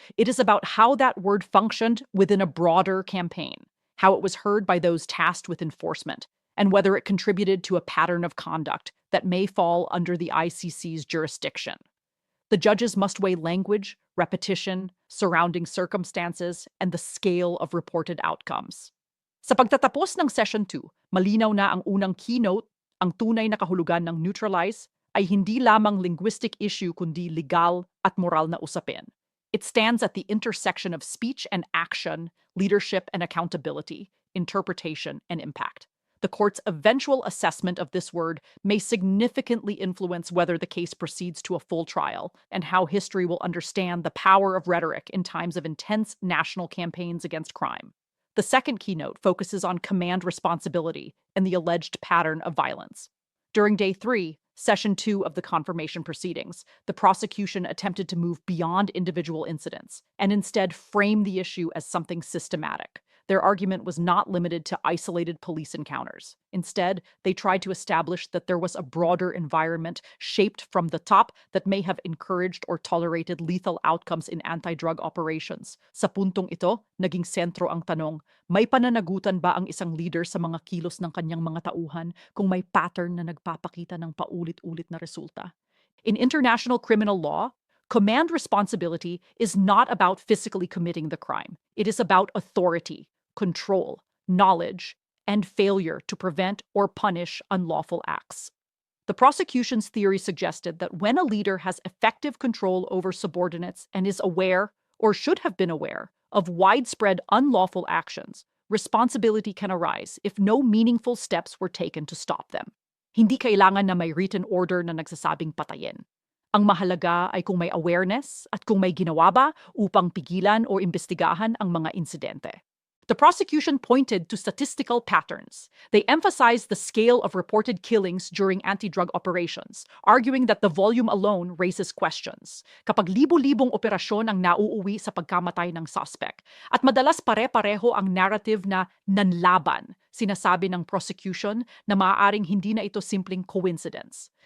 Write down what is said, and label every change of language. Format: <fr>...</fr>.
<en>It is about how that word functioned within a broader campaign, how it was heard by those tasked with enforcement, and whether it contributed to a pattern of conduct that may fall under the ICC's jurisdiction. The judges must weigh language, repetition, surrounding circumstances, and the scale of reported outcomes.</en> <tl>Sa pagtatapos ng Session 2, malinaw na ang unang keynote, ang tunay na kahulugan ng neutralize, ay hindi lamang</tl> <en>linguistic issue</en> <tl>kundi legal at moral na usapin.</tl> <en>It stands at the intersection of speech and action, leadership and accountability, interpretation and impact. The court's eventual assessment of this word may significantly influence whether the case proceeds to a full trial and how history will understand the power of rhetoric in times of intense national campaigns against crime. The second keynote focuses on command responsibility and the alleged pattern of violence. During Day 3, Session 2 of the confirmation proceedings, the prosecution attempted to move beyond individual incidents and instead frame the issue as something systematic. Their argument was not limited to isolated police encounters. Instead, they tried to establish that there was a broader environment shaped from the top that may have encouraged or tolerated lethal outcomes in anti-drug operations.</en> <tl>Sa puntong ito, naging sentro ang tanong, may pananagutan ba ang isang leader sa mga kilos ng kanyang mga tauhan kung may pattern na nagpapakita ng paulit-ulit na resulta?</tl> <en>In international criminal law, command responsibility is not about physically committing the crime. It is about authority, control, knowledge, and failure to prevent or punish unlawful acts. The prosecution's theory suggested that when a leader has effective control over subordinates and is aware, or should have been aware, of widespread unlawful actions, responsibility can arise if no meaningful steps were taken to stop them.</en> <tl>Hindi kailangan na may</tl> <en>written order</en> <tl>na nagsasabing patayin. Ang mahalaga ay kung may awareness at kung may ginawa ba upang pigilan o imbestigahan ang mga insidente.</tl> <en>The prosecution pointed to statistical patterns. They emphasized the scale of reported killings during anti-drug operations, arguing that the volume alone raises questions.</en> <tl>Kapag libo-libong operasyon ang nauuwi sa pagkamatay ng suspect, at madalas pare-pareho ang narrative na nanlaban, sinasabi ng prosecution na maaaring hindi na ito simpleng coincidence.</tl>